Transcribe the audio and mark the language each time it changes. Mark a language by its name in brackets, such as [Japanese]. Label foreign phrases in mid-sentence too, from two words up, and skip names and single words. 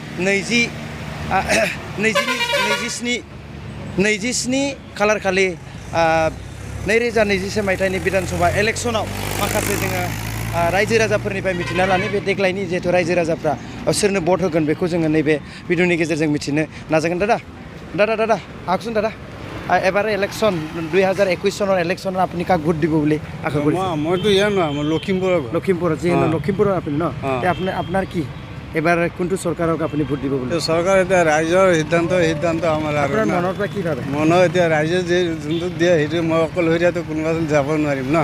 [Bodo] 27 खालार खालि 2024 मायथाइनि बिधानसभा इलेक्सनाव माखासे जोङो रायजो राजाफोरनिफ्राय मिथिना लानो बे देग्लायनि जिहेतु रायजो राजाफ्रा सोरनो भट होगोन बेखौ जोङो नैबे भिडिअनि गेजेरजों मिथिनो नाजागोन दादा आगसुन दादा [Assamese] এবাৰ ইলেকশ্যন 2021 চনৰ ইলেকশ্যনত আপুনি কাক ভোট দিব বুলি আশা কৰিছে মইতো ইয়াৰ নহয় মই লখিমপুৰত লখিমপুৰৰ আপুনি ন আপোনাৰ কি এবাৰ কোনটো চৰকাৰক আপুনি ভোট দিব বুলি চৰকাৰ এতিয়া ৰাইজৰ সিদ্ধান্ত আমাৰ আৰু আপোনাৰ মনৰ পৰা কি ভাবে মনৰ এতিয়া ৰাইজে যে যোনটো দিয়ে সেইটো মই অকলশৰীয়াটো কোনোবাজন যাব নোৱাৰিম ন